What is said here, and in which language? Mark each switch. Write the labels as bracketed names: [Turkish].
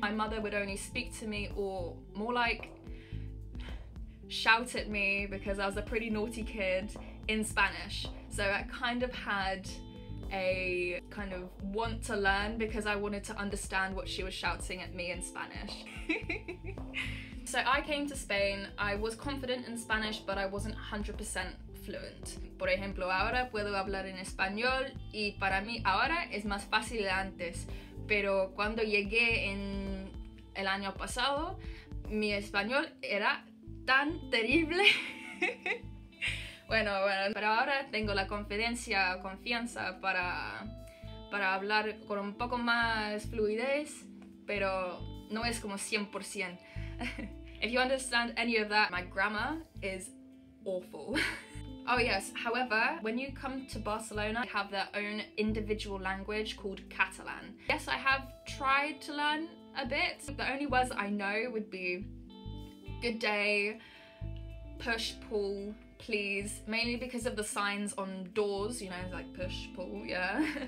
[English] My mother would only speak to me, or more shout at me, because I was a pretty naughty kid, in Spanish. So I kind of had a want to learn because I wanted to understand what she was shouting at me in Spanish. So I came to Spain. I was confident in Spanish, but I wasn't 100% fluent. [Spanish] Por ejemplo, ahora puedo hablar en español y para mí ahora es más fácil de antes, pero cuando llegué en el año pasado, mi español era tan terrible. Bueno, pero ahora tengo la confianza para hablar con un poco más fluidez, pero no es como 100%. [English] If you understand any of that, my grammar is awful. Oh yes, however, when you come to Barcelona, they have their own individual language called Catalan. Yes, I have tried to learn a bit. The only words that I know would be good day, push, pull, please, mainly because of the signs on doors, you know, push, pull, yeah.